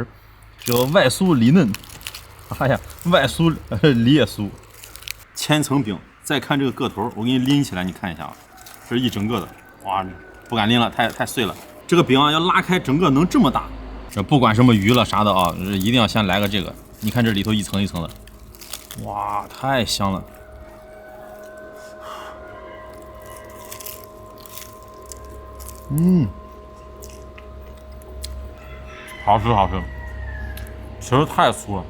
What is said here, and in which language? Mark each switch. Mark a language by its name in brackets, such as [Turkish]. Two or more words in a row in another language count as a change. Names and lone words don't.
[Chinese] 叫外酥里嫩，哎呀，外酥里也酥，千层饼。再看这个个头，我给你拎起来，你看一下啊，这是一整个的，哇，不敢拎了，太碎了。这个饼啊，要拉开整个能这麼大，这不管什麼魚了啥的啊，一定要先來個這個。你看這裡頭一層一層的，哇，太香了。好吃好吃，其實太酥了。